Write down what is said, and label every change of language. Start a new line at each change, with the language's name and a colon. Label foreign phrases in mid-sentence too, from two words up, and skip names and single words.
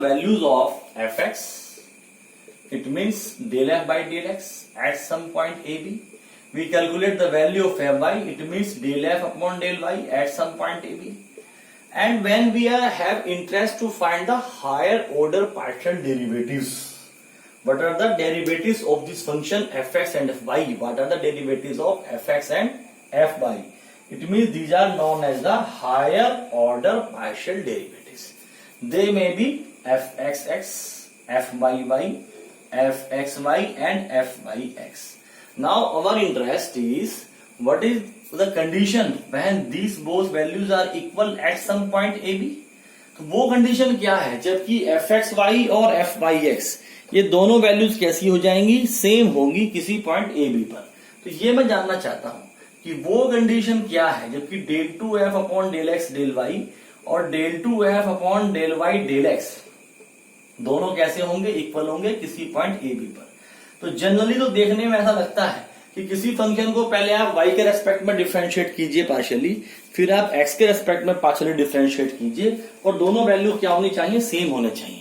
English: values of fx, it means del f by del x at some point AB. We calculate the value of fy, it means del f upon del y at some point AB. And when we have interest to find the higher order partial derivatives, what are the derivatives of this function fx and fy? What are the derivatives of fx and fy? It means these are known as the higher order partial derivatives. They may be fxx, fyy, fxy and fyx. Now our interest is what is the condition when these both values are equal at some point AB.
Hindi: तो वो कंडीशन क्या है जबकि fxy और fyx ये दोनों वैल्यूज कैसी हो जाएंगी, सेम होंगी किसी पॉइंट AB पर. तो ये मैं जानना चाहता हूं कि वो कंडीशन क्या है जबकि
English: del 2f upon del x del y
Hindi: और
English: del 2f upon del y del x
Hindi: दोनों कैसे होंगे, इक्वल होंगे किसी पॉइंट AB पर. तो जनरली तो देखने में ऐसा लगता है कि किसी फंक्शन को पहले आप y के रेस्पेक्ट में डिफरेंशिएट कीजिए पार्शियली, फिर आप x के रेस्पेक्ट में
English: partially differentiate
Hindi: कीजिए और दोनों वैल्यू क्या होनी चाहिए, सेम होने चाहिए.